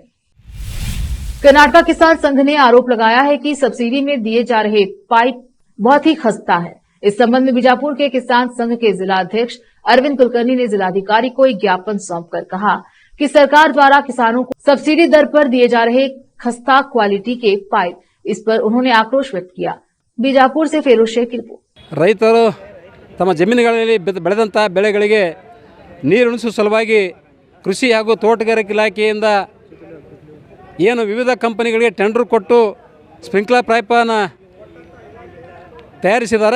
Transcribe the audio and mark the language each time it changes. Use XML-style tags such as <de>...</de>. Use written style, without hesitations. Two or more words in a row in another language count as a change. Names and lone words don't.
<hi>कर्नाटक किसान संघ ने आरोप लगाया है कि सब्सिडी में दिए जा रहे पाइप बहुत ही खस्ता है। इस संबंध में बीजापुर के किसान संघ के जिला अध्यक्ष अरविंद कुलकर्णी ने जिलाधिकारी को एक ज्ञापन सौंपकर कहा कि सरकार द्वारा किसानों को सब्सिडी दर पर दिए जा रहे खस्ता क्वालिटी के पाइप, इस पर उन्होंने आक्रोश व्यक्त किया। बीजापुर से फेरोज शेख की रिपोर्ट।</hi> <kn>ರೈತರು ತಮ್ಮ ಜಮೀನುಗಳಲ್ಲಿ ಬೆಳೆದಂಥ ಬೆಳೆಗಳಿಗೆ ನೀರುಣಿಸುವ ಸಲುವಾಗಿ ಕೃಷಿ ಹಾಗೂ ತೋಟಗಾರಿಕೆ ಇಲಾಖೆಯಿಂದ ಏನು ವಿವಿಧ ಕಂಪನಿಗಳಿಗೆ ಟೆಂಡರ್ ಕೊಟ್ಟು ಸ್ಪ್ರಿಂಕ್ಲರ್ ಪೈಪನ್ನು ತಯಾರಿಸಿದ್ದಾರೆ।</kn>